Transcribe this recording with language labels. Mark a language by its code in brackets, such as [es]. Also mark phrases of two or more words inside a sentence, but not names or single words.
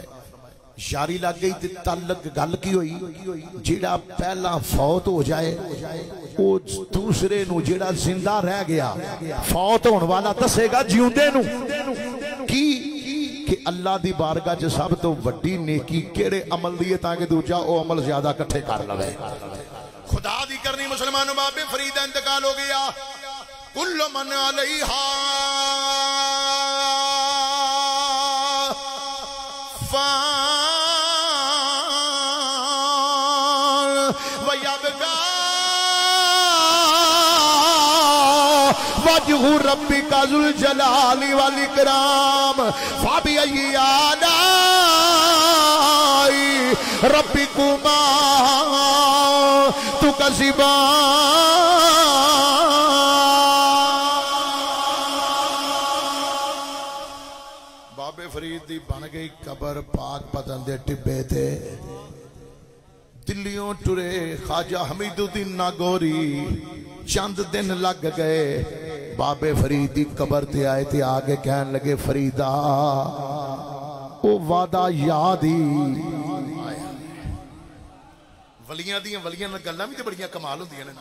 [pa] یاری لگ گئی تے تعلق گل کی ہوئی جیہڑا پہلا فوت ہو جائے وہ دوسرے نوں جیہڑا زندہ رہ گیا فوت ہونے والا دسے گا جیوندے نوں کی کہ اللہ دی بارگاہ چ سب توں وڈی نیکی کیہڑے عمل دی ہے تاکہ دوجا وہ عمل زیادہ اکٹھے کر لوے. خدا دی کرنی مسلمانو بابے فرید دا انتقال ہو گیا. [ar] كل من عليها فان ويبقى وجه ربك ذو الجلال والإكرام فبأي آلاء ربكما تكذبان. [pa] بابے فرید دی بن گئی قبر پاک پتن دے ٹبے تے دلیوں ٹرے خواجہ حمید الدین ناگوری چند دن لگ گئے بابے فرید دی قبر تے آئے تے اگے کہن لگے فریدا او وعدہ یاد ہی ولیاں دی ولیاں گلاں بھی تو بڑیاں کمال ہوندیاں نے.